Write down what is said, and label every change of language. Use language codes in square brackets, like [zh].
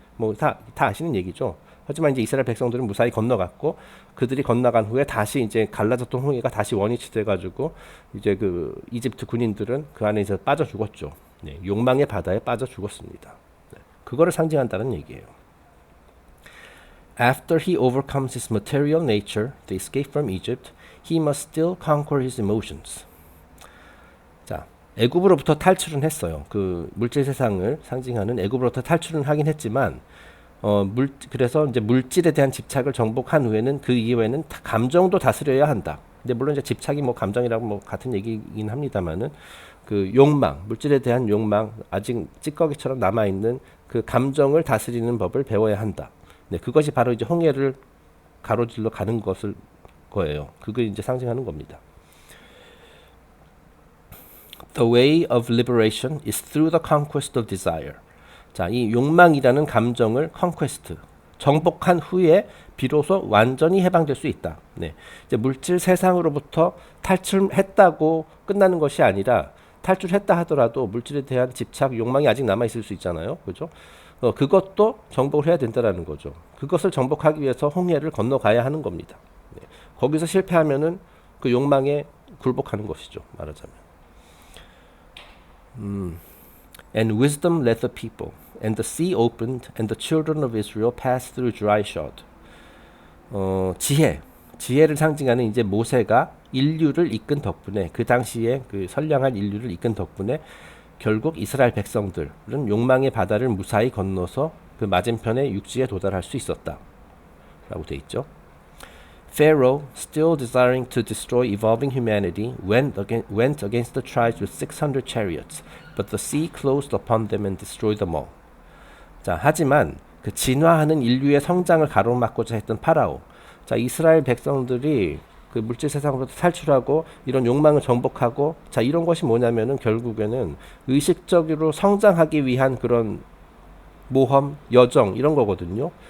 [ko] 뭐 다 아시는 얘기죠. 하지만 이제 이스라엘 백성들은 무사히 건너갔고 그들이 건너간 후에 다시 이제 갈라졌던 홍해가 다시 원위치 돼가지고 이제 그 이집트 군인들은 그 안에 서 빠져 죽었죠. 네. 욕망의 바다에 빠져 죽었습니다. 네. 그거를 상징한다는 얘기예요. [en] After he overcomes his material nature, the escape from Egypt, he must still conquer his emotions. [ko] 자, 애굽으로부터 탈출은 했어요. 그 물질 세상을 상징하는 애굽으로부터 탈출은 하긴 했지만 그래서 이제 물질에 대한 집착을 정복한 후에는 그 이후에는 감정도 다스려야 한다. 근데 물론 이제 집착이 뭐 감정이라고 뭐 같은 얘기긴 합니다만은 그 욕망, 물질에 대한 욕망, 아직 찌꺼기처럼 남아 있는 그 감정을 다스리는 법을 배워야 한다. 네, 그것이 바로 이제 홍해를 가로질러 가는 것을 거예요. 그걸 이제 상징하는 겁니다. [en] The way of liberation is through the conquest of desire. [ko] 자, 이 욕망이라는 감정을 conquest, 정복한 후에 비로소 완전히 해방될 수 있다. 네. 이제 물질 세상으로부터 탈출했다고 끝나는 것이 아니라 탈출했다 하더라도 물질에 대한 집착, 욕망이 아직 남아 있을 수 있잖아요. 그죠? 그것도 정복을 해야 된다라는 거죠. 그것을 정복하기 위해서 홍해를 건너가야 하는 겁니다. 네. 거기서 실패하면은 그 욕망에 굴복하는 것이죠. 말하자면. [en] And wisdom led the people, and the sea opened, and the children of Israel passed through dry shod. [ko] 지혜를 상징하는 이제 모세가 인류를 이끈 덕분에 그 당시에 그 선량한 인류를 이끈 덕분에 결국 이스라엘 백성들은 욕망의 바다를 무사히 건너서 그 맞은편의 육지에 도달할 수 있었다라고 돼 있죠. [en] Pharaoh, still desiring to destroy evolving humanity, went against the tribes with 600 chariots, but the sea closed upon them and destroyed them all. [ko] 자, 하지만 그 진화하는 인류의 성장을 가로막고자 했던 파라오. 자, 이스라엘 백성들이 그 물질 세상으로부터 탈출하고 이런 욕망을 정복하고, 자, 이런 것이 뭐냐면은 결국에는 의식적으로 성장하기 위한 그런 모험, 여정 이런 거거든요.